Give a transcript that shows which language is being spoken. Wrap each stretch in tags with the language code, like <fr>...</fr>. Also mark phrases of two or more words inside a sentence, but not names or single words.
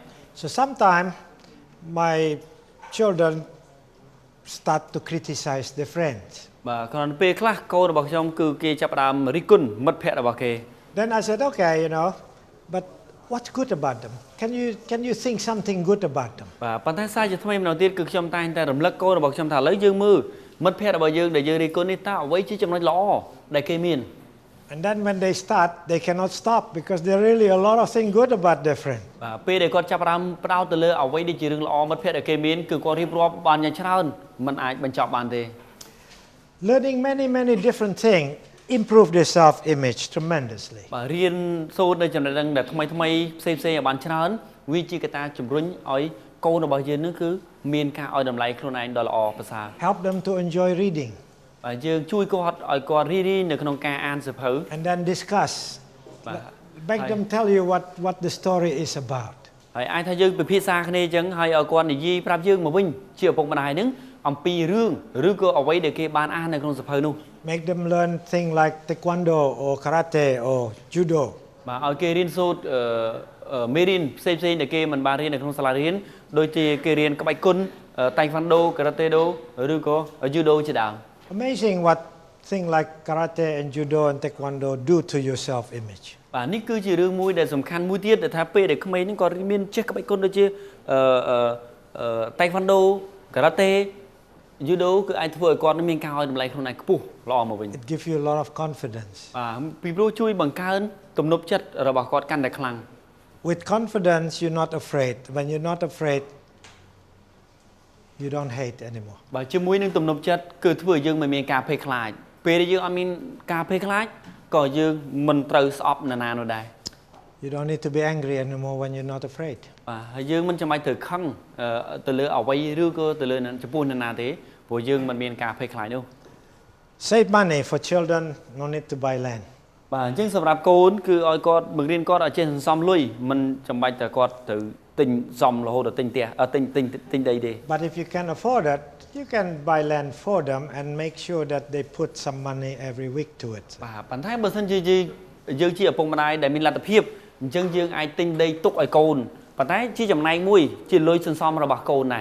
<en>So sometimes my children start to criticize their friends.</en> <km>បាទគ្រាន់ពេលខ្លះកូនរបស់ខ្ញុំគឺគេចាប់ផ្ដើមរិះគន់មិត្តភ័ក្តិរបស់គេ</km> <en>Then I said, okay, but what's good about them? Can you think something good about them?</en> <km>បាទប៉ុន្តែសារជាថ្មីម្ដងទៀតគឺខ្ញុំតែងតែរំលឹកកូនរបស់ខ្ញុំថាឥឡូវយើងមើលមិត្តភ័ក្តិរបស់យើងដែលយើងរិះគន់នេះតើអ្វីជាចំណុចល្អដែលគេមាន</km> <en>And then when they start, they cannot stop because there are really a lot of things good about their friend.</en> <km>បាទពេលដែលគាត់ចាប់ផ្ដើមផ្ដោតទៅលើអ្វីដែលជារឿងល្អមិត្តភ័ក្តិដែលគេមានគឺគាត់រៀបរាប់បានយ៉ាងច្រើនមិនអាចបញ្ចប់បានទេ</km> <en>Learning many different things improve their self-image tremendously.</en> <km>បាទរៀនសូត្រនៅចំណេះដឹងដែលថ្មីផ្សេងឲ្យបានច្រើនវាជាកត្តាជំរុញឲ្យកូនរបស់យើងនឹងគឺមានការឲ្យតម្លៃខ្លួនឯងដ៏ល្អប្រសើរ</km> <en>Help them to enjoy reading.</en> <km>បាទយើងជួយគាត់ឲ្យគាត់រីនៅក្នុងការអានសៀវភៅ</km> <en>And then discuss.</en> <km>បាទ</km> <en>Make them tell you what the story is about.</en> <km>ហើយអាចថាយើងពិភាក្សាគ្នាអញ្ចឹងហើយឲ្យគាត់និយាយប្រាប់យើងមកវិញជាឪពុកម្ដាយនឹងអំពីរឿងឬក៏អ្វីដែលគេបានអាននៅក្នុងសៀវភៅនោះ</km> <en>Make them learn things like taekwondo or karate or judo.</en> <km>បាទឲ្យគេរៀនសូត្រមេរៀនផ្សេងដែលគេមិនបានរៀននៅក្នុងសាលារៀនដូចជាគេរៀនក្បាច់គុណ taekwondo karate do ឬក៏ judo ជាដើម</km> <en>Amazing what things like karate and judo and taekwondo do to your self-image.</en> <km>បាទនេះគឺជារឿងមួយដែលសំខាន់មួយទៀតដែលថាពេលដែលក្មេងហ្នឹងក៏មានចេះក្បាច់គុណដូចជា taekwondo karate judo គឺអាចធ្វើឲ្យគាត់មានការឲ្យតម្លៃខ្លួនឯងខ្ពស់ល្អមកវិញ</km> <en>It gives you a lot of confidence.</en> <km>បាទពីព្រោះជួយបង្កើនទំនុកចិត្តរបស់គាត់កាន់តែខ្លាំង</km> <en>With confidence, you're not afraid. When you're not afraid, you don't hate anymore.</en> <km>បាទជាមួយនឹងទំនុកចិត្តគឺធ្វើឲ្យយើងមិនមានការភ័យខ្លាចពេលដែលយើងអត់មានការភ័យខ្លាចក៏យើងមិនត្រូវស្អប់នរណានោះដែរ</km> <en>You don't need to be angry anymore when you're not afraid.</en> <km>បាទហើយយើងមិនចាំបាច់ត្រូវខឹងទៅលើអ្វីឬក៏ទៅលើចំពោះនរណាទេព្រោះយើងមិនមានការភ័យខ្លាចនោះ</km> <en>Save money for children, no need to buy land.</en> <km>បាទអញ្ចឹងសម្រាប់កូនគឺឲ្យគាត់បង្រៀនគាត់ឲ្យចេះសន្សំលុយមិនចាំបាច់តែគាត់ទៅទិញសំរហូតដល់ទិញផ្ទះទិញដីទេ</km> <en>But if you can afford it, you can buy land for them and make sure that they put some money every week to it.</en> <km>បាទប៉ុន្តែបើសិនជាយើងជាឪពុកម្ដាយដែលមានលទ្ធភាពអញ្ចឹងយើងអាចទិញដីទុកឲ្យកូនប៉ុន្តែជាចំណែកមួយជាលុយសន្សំរបស់កូនដែរ</km>